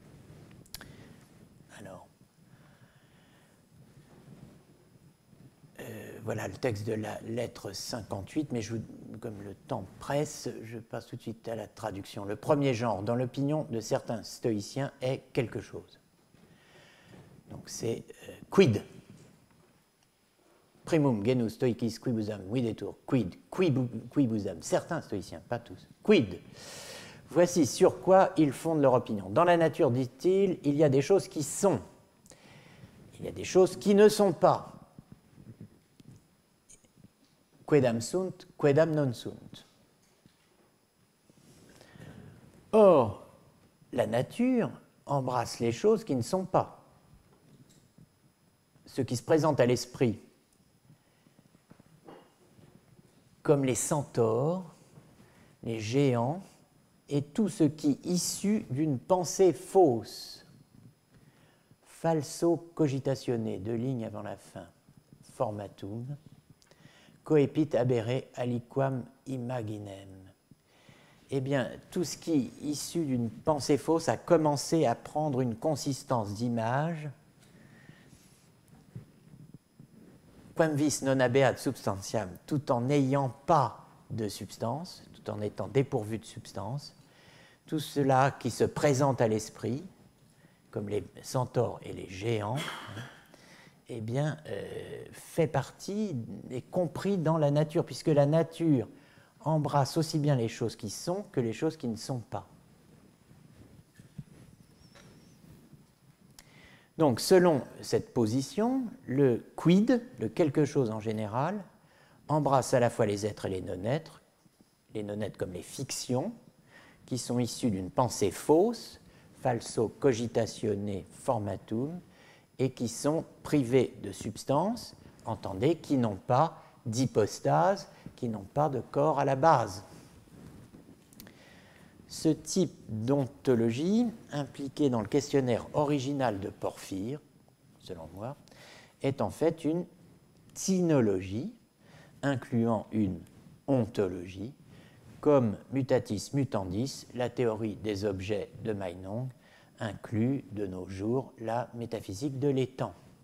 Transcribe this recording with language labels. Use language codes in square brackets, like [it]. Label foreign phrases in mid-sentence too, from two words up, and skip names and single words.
[fr] Alors, voilà le texte de la lettre 58, mais comme le temps presse, je passe tout de suite à la traduction. Le premier genre, dans l'opinion de certains stoïciens, est quelque chose. Donc c'est quid. [la] Primum genus stoicis quibusam videtur quid quibusam. [fr] Certains stoïciens, pas tous. Quid. Voici sur quoi ils fondent leur opinion. Dans la nature, dit-il, il y a des choses qui sont. Il y a des choses qui ne sont pas. [la] Quedam sunt, quedam non sunt. [fr] Or, la nature embrasse les choses qui ne sont pas. Ce qui se présente à l'esprit comme les centaures, les géants, et tout ce qui est issu d'une pensée fausse. [la] Falso cogitatione, [fr] 2 lignes avant la fin. Formatum. [la] Coepit habere aliquam imaginem. [fr] Eh bien, tout ce qui est issu d'une pensée fausse a commencé à prendre une consistance d'image. [la] Quam vis non habeat substantiam, [fr] tout en n'ayant pas de substance, tout en étant dépourvu de substance. Tout cela qui se présente à l'esprit, comme les centaures et les géants, eh bien, fait partie, est compris dans la nature, puisque la nature embrasse aussi bien les choses qui sont que les choses qui ne sont pas. Donc, selon cette position, le quid, le quelque chose en général, embrasse à la fois les êtres et les non-êtres comme les fictions, qui sont issues d'une pensée fausse, [la] falso cogitatione formatum, [fr] et qui sont privées de substance, entendez, qui n'ont pas d'hypostase, qui n'ont pas de corps à la base. Ce type d'ontologie, impliqué dans le questionnaire original de Porphyre, selon moi, est en fait une tynologie, incluant une ontologie, comme [la] mutatis mutandis, [fr] la théorie des objets de Meinong inclut de nos jours la métaphysique de l'étang.